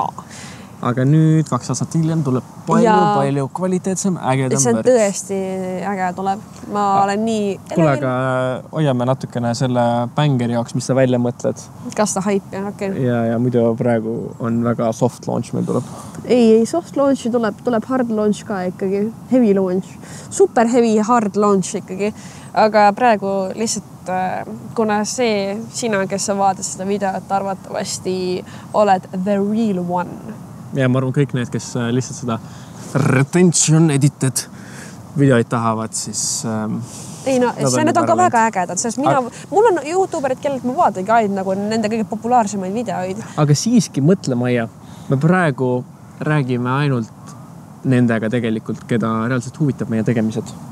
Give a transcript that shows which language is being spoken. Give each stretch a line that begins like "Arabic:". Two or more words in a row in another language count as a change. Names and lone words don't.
Estonian: Aga nüüd 2 aastat hiljem tuleb palju kvaliteetsem, ägedam merch. See on tõesti äge tuleb. Ma olen nii... Kuule, aga hoiame natukene selle bängeri jaoks, mis sa välja mõtled. Kas ta hype, jah, okei. Ja muidu praegu on väga
English: soft launch
Estonian: meil tuleb. Ei,
English: soft launchi
Estonian: tuleb
English: hard launch
Estonian: ka ikkagi.
English: Heavy launch. Super heavy hard launch ikkagi.
Estonian: Aga praegu lihtsalt, kuna sina, kes sa vaatad seda videot, arvatavasti oled
English: the real one.
Estonian: Ja ma arvan, kõik need, kes lihtsalt seda
English: retention edited
Estonian: videoid tahavad, siis... Ei, need on ka väga ägedad, sest mul on YouTuberid, kellelt ma vaatagi ainult nagu nende kõige populaarsemaid videoid. Aga siiski mõtle, Maia, me praegu räägime ainult nendega tegelikult, keda reaalselt huvitab meie tegemised.